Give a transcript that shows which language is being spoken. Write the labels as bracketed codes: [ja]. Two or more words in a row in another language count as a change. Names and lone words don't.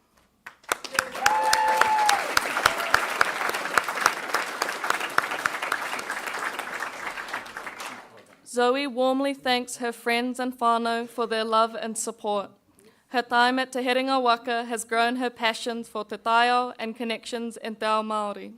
[en] Zoe warmly thanks her friends and whānau for their love and support. Her time at Te Herenga Waka has grown her passions for [mi] te taio [en] and connections in [mi] te ao Māori.